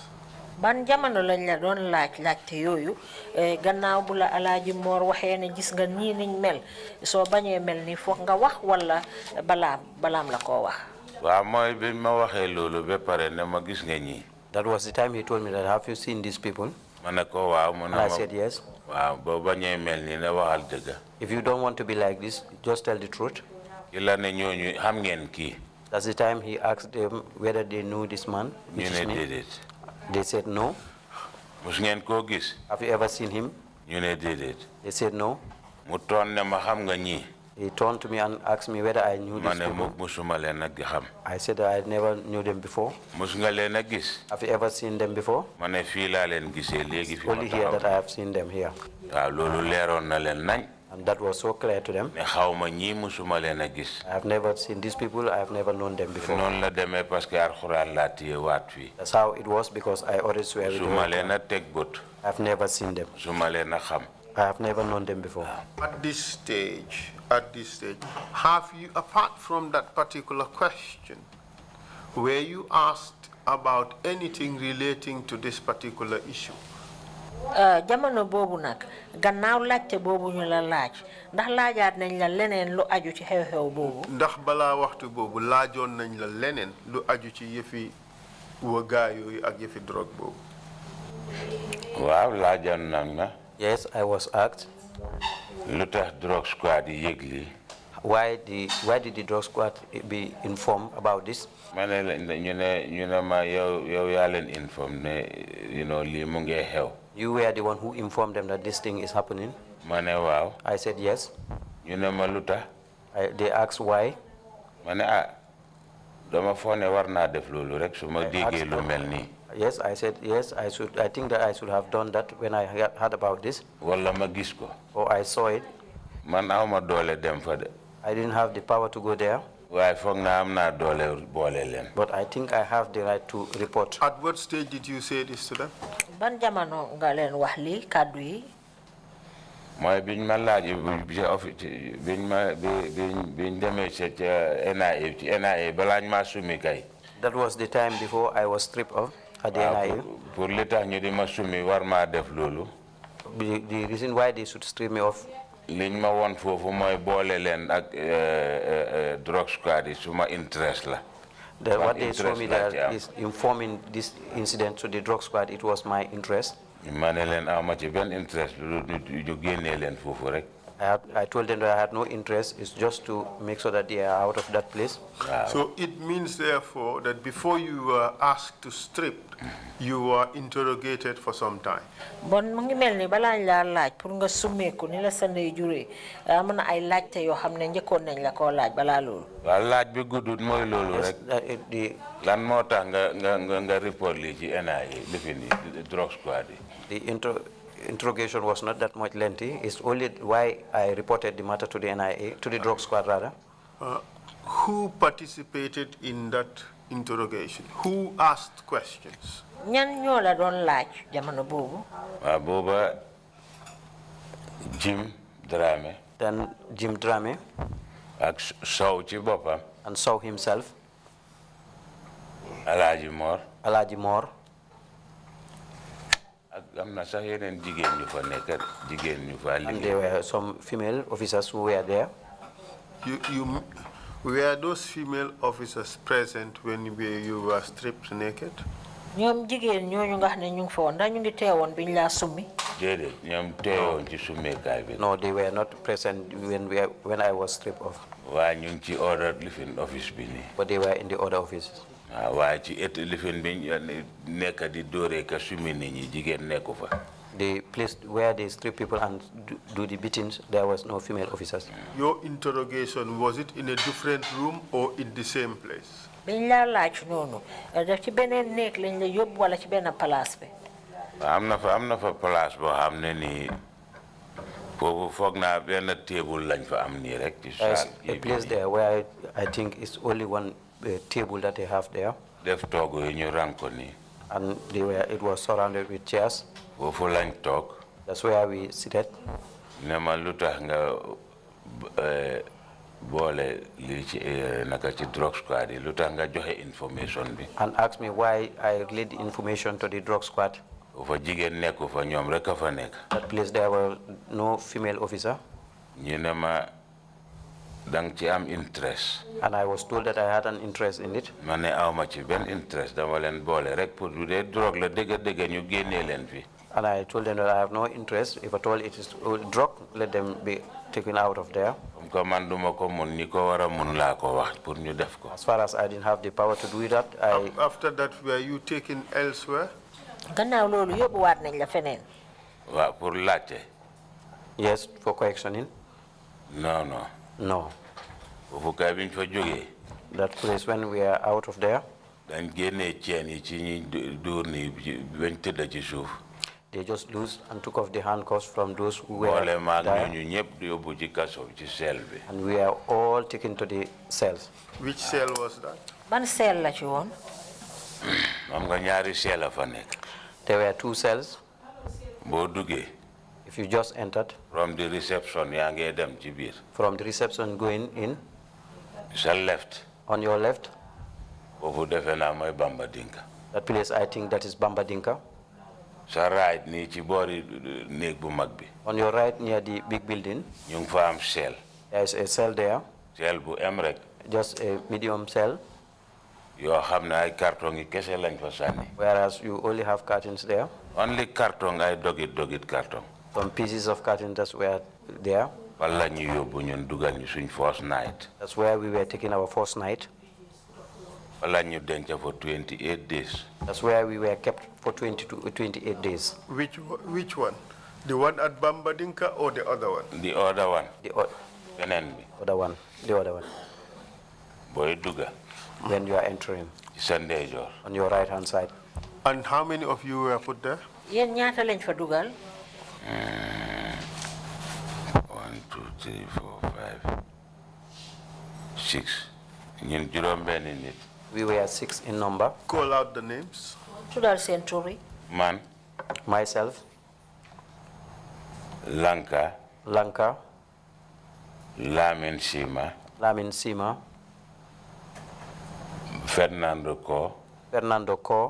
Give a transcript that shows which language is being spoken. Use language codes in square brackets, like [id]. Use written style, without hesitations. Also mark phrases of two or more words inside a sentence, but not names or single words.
[wo] Ban jamono lañ la doon laajte yooyu gannaaw bu la Alaaji Moor waxee ne gis nga nii niñ mel soo bañee mel ni foog nga wax wala balaam la koo wax. waaw mooy bi ma waxee loolu ba pare ne ma gis nga ñii. [en] That was the time he told me that, have you seen these people? [wo] ma ne ko waaw mu ne [en] And I [wo] ma [en] said yes. [wo] waaw boo bañee mel ni ne waxal dëgg. [en] If you don't want to be like this, just tell the truth. [wo] ki la ne ñooñu xam ngeen kii. [en] That's the time he asked them whether they knew this man, which [wo] ñu [en] is [wo] ne [en] me. [wo] déedéet. [en] They said no. [wo] mus ngeen koo gis. [en] Have you ever seen him? [wo] ñu ne déedéet. [en] They said no. [wo] mu toon ne ma xam nga ñii. [en] He turned to me and asked me whether I knew [wo] ma [en] these [wo] ne [en] people. [wo] musuma leen a xam. [en] I said that I never knew them before. [wo] mus nga leen a gis. [en] Have you ever seen them before? [wo] ma ne fii laa leen gisee léegi fi ma [en] Only here that [wo] taxaw. [en] I have seen them here. [wo] waaw loolu leeroon na leen nañ. [en] And that was so clear to them. [wo] ne xaw ma ñii musuma leen a gis. [en] I have never seen these people. I have never known them before. [wo] noonu la demee parce que alxuraan laa téye waat fii. [en] That's how it was because I already swear with the [wo] musuma [en] Lord. [wo] leen a teg bët. [en] I have never seen them. [wo] musuma leen a xam. [en] I have never known them before. At this stage, have you, apart from that particular question, were you asked about anything relating to this particular issue? [wo] jamono boobu nag gannaaw laajte boobu ñu la laaj ndax laajaat nañ la leneen lu aju ci xew-xew boobu. ndax balaa waxtu boobu laajoon nañ la leneen lu aju ci yëfi wëggaa yooyu ak yëfi drogue boobu. waaw laajoon nañ ma. [en] Yes, I was asked. [wo] lu tax [en] drug squad [wo] yi yëg lii. [en] Why did the drug squad be informed about this? [wo] ma ne la ñu ne ma yow yaa leen inform ne lii mu ngi xew. [en] You were the one who informed them that this thing is happening. [wo] ma ne waaw. [en] I said yes. [wo] ñu ne ma lu tax. [en] They asked why. [wo] ma ne dama foog ne war naa def loolu rek su ma déggee lu mel nii. [en] Yes, I said yes. I think that I should have done that when I heard about this. [wo] wala ma gis ko. [en] Or I saw it. [wo] man awma doole dem fa de. [en] I didn't have the power to go there. [wo] waaye foog naa am naa doole boole leen. [en] But I think I have the right to report. At what stage did you say this to them? [wo] ban jamono nga leen wax lii kàddu yi. mooy biñ ma laaj biñ demee ca NIA ci NIA balaañ maa sumi kay. [en] That was the time before I was stripped off at the NIA. [wo] pour li tax ñu di ma sumi war maa def loolu. [en] The reason why they should strip me off. [wo] liñ ma won foofu mooy boole leen ak [en] drug squad [wo] yi suma interest la. [en] What they showed me that is informing this incident to the drug squad, it was my interest. [wo] ma ne leen awma ci benn interest lu ñu génnee leen foofu rek. [en] I told them that I had no interest. It's just to make sure that they are out of that place. So it means, therefore, that before you were asked to strip, you were interrogated for some time. [wo] Bon mu ngi mel ni balaa ñu laa laaj pour nga summeeku ni la sa ndey juree am na ay laajte yoo xam ne njëkkoon nañ la koo laaj balaa loolu. waaw laaj bi guddut mooy loolu rek. lan moo tax nga report lii ci NIA lifi ni [en] drug squad [wo] yi. [en] The interrogation was not that much lengthy. It's only why I reported the matter to the NIA, to the drug squad rather. Who participated in that interrogation? Who asked questions? [wo] ñan ñoo la doon laaj jamono boobu. waaw booba Jim Dramé. [en] Then Jim Dramé. [wo] ak Sow ci boppam. [en] And Sow himself. Alhaji Mor. Alhaji Mor. [wo] am na sax yeneen jigéen ñu fa nekk jigéen ñu fa liggéey. [en] And there were some female officers who were there. Were those female officers present when you were stripped naked? [wo] ñoom jigéen ñooñu nga xam ne ñu ngi fa woon ndax ñu ngi teewoon biñ laa summi. déedéet ñoom teewoon ci summeekaay bi. [en] No, they were not present when I was stripped off. [wo] waaye ñu ngi ci order lifin office bi nii. [en] But they were in the other offices. [wo] waaw waaye ci lifin bi nekk di dóoree ka summi nit ñi jigéen nekku fa. [en] The place where they strip people and do the beatings, there was no female officers. Your interrogation, was it in a different room or in the same place? [wo] biñ laa laaj noonu daf ci beneen néeg lañ la yóbbu wala ci benn place bi. am na fa place boo xam ne nii foofu foog naa benn table lañ fa am nii rek. ci [en] There's a place there where I think it's only one table that they have there. [wo] def toogu yi ñu rang ko nii. [en] And it was surrounded with chairs. [wo] foofu lañ toog. [en] That's where we seated. [wo] ne ma lu tax nga boole lii ci naka ci [en] drug squad [wo] yi lu tax nga joxe information bi. [en] And asked me why I relayed the information to the drug squad. [wo] fa jigéen nekku fa ñoom rek a fa nekk. [en] That place there were no female officer. [wo] ñu ne ma dang ci am interest. [en] And I was told that I had an interest in it. [wo] ma ne awma ci benn interest dama leen boole rek pour du dee drogue la dëgg ñu génnee leen fi. [en] And I told them that I have no interest. If at all it is drug, let them be taken out of there. [wo] man duma ko mun ñi ko war a mun laa ko wax pour ñu def ko. [en] As far as I didn't have the power to do that, After that, were you taken elsewhere? [wo] gannaaw loolu yóbbuwaat nañ la feneen. waaw pour laajte. [en] Yes, for questioning. [wo] non. [en] No. [wo] foofu kay biñ fa jógee. [en] That place when we are out of there. [wo] dañ génnee ceen yi ci ñi dóor ni bañ tëdd ci suuf. [en] They just loosed and took off the handcuffs from those who were [wo] boole maag [en] there. [wo] ñu ñëpp yóbbu ci kaso ci cell bi. [en] And we are all taken to the cells. Which cell was that? [wo] ban cell la ci woon. am nga ñaari cell a fa nekk. [en] There were 2 cells. [wo] boo duggee. [en] If you just entered. From the reception [wo] yaa ngee dem ci biir. [en] From the reception going in. [wo] sa left. [en] On your left. [wo] foofu defe naa mooy Bamba Dinka. [en] That place, I think that is Bamba Dinka. [wo] sa right ni ci boori néeg bu mag bi. [en] On your right near the big building. [wo] ñu ngi fa am cell. [en] There is a cell there. [wo] Cell bu em rek. [en] Just a medium cell. [wo] yoo xam ne ay carton yi kese lañ fa sànni. [en] Whereas you only have curtains there. Only carton [wo] ay dogit carton. [en] Some pieces of curtains that were there. [wo] wala ñu yóbbu ñun dugal ñu suñ first night. [en] That's where we were taking our first night. [wo] wala ñu denc [en] for 28 days. That's where we were kept for 28 days. Which one? The one at Bambadinka or the other one? The other one. The other one. [wo] Boy duga. [en] When you are entering. [wo] Sunday joor. [en] On your right hand side. And how many of you were put there? [wo] Yen ñaata lañ fa dugal? 1, 2, 3, 4, 5, 6. ñun juróom benn nit. [en] We were 6 in number. Call out the names. [wo] Tudal seen tur yi. Man. [en] Myself. Lanka. Lamin Sima. Fernando Ko.